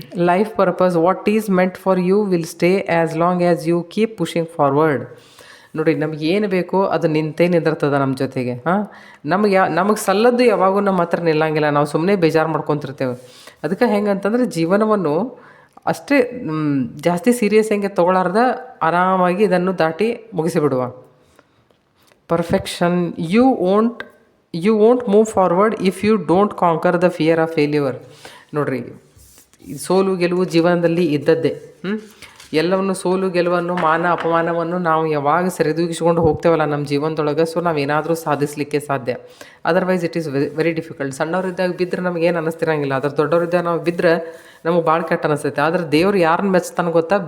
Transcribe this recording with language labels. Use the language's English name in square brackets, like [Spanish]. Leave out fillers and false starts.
[English] Life purpose, what is meant for you will stay as long as you keep pushing forward. [Kannada] ನೋಡಿ, ನಮ್ಗೆ ಏನು ಬೇಕೋ ಅದು ನಿಂತಿರ್ತದೆ ನಮ್ಮ ಜೊತೆಗೆ. ನಮಗೆ ಸಲ್ಲದ್ದು ಯಾವಾಗೂ ನಮ್ಮ ಹತ್ರ ನಿಲ್ಲಂಗಿಲ್ಲ. ನಾವು ಸುಮ್ಮನೆ ಬೇಜಾರು ಮಾಡ್ಕೊತಿರ್ತೇವೆ. ಅದಕ್ಕೆ ಹೆಂಗಂತಂದ್ರೆ, ಜೀವನವನ್ನು ಅಷ್ಟೇ ಜಾಸ್ತಿ ಸೀರಿಯಸ್ ಹೆಂಗೆ ತೊಗೊಳಾರ್ದ ಆರಾಮಾಗಿ ಇದನ್ನು ದಾಟಿ ಮುಗಿಸಿಬಿಡುವ. [English] Perfection. You won't move forward if you don't conquer the fear of failure. [Kannada] ನೋಡ್ರಿ, ಸೋಲು ಗೆಲುವು ಜೀವನದಲ್ಲಿ ಇದ್ದದ್ದೇ. ಎಲ್ಲವನ್ನು ಸೋಲು ಗೆಲುವನ್ನು ಮಾನ ಅಪಮಾನವನ್ನು ನಾವು ಯಾವಾಗ ಸರಿದೂಗಿಸ್ಕೊಂಡು ಹೋಗ್ತೇವಲ್ಲ ನಮ್ಮ ಜೀವನದೊಳಗೆ, ಸೊ ನಾವೇನಾದರೂ ಸಾಧಿಸಲಿಕ್ಕೆ ಸಾಧ್ಯ. [English] Otherwise it is very difficult. [Kannada] ಸಣ್ಣವರಿದ್ದಾಗ ಬಿದ್ದರೆ ನಮಗೇನು ಅನ್ನಿಸ್ತಿರಂಗಿಲ್ಲ. ಅದ್ರ ದೊಡ್ಡವರಿದ್ದಾಗ ನಾವು ಬಿದ್ದರೆ ನಮಗೆ ಭಾಳ ಕೆಟ್ಟ ಅನಿಸ್ತೈತೆ. ಆದರೆ ದೇವ್ರು ಯಾರನ್ನ ಮೆಚ್ತಾನೆ ಗೊತ್ತಾ?